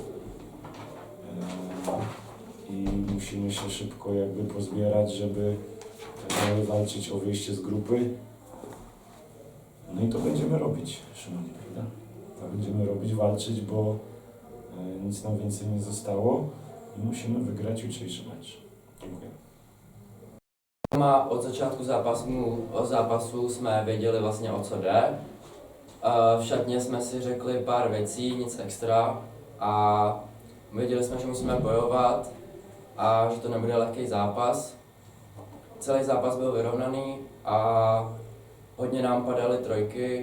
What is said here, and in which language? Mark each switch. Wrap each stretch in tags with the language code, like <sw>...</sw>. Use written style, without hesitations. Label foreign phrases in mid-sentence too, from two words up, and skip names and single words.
<pl>I musimy się szybko jakby pozbierać, żeby dalej walczyć o wyjście z grupy. No i to będziemy robić, Szymonie, prawda? To będziemy robić, walczyć, bo nic nam więcej nie zostało i musimy wygrać jutrzejszy mecz. Dziękuję.</pl> <cs>Od začátku zápasu jsme věděli vlastně, o co jde. V šatně jsme si řekli pár věcí, nic extra, a věděli jsme, že musíme bojovat a že to nebude lehký zápas. Celý zápas byl vyrovnaný a hodně nám padaly trojky.</cs>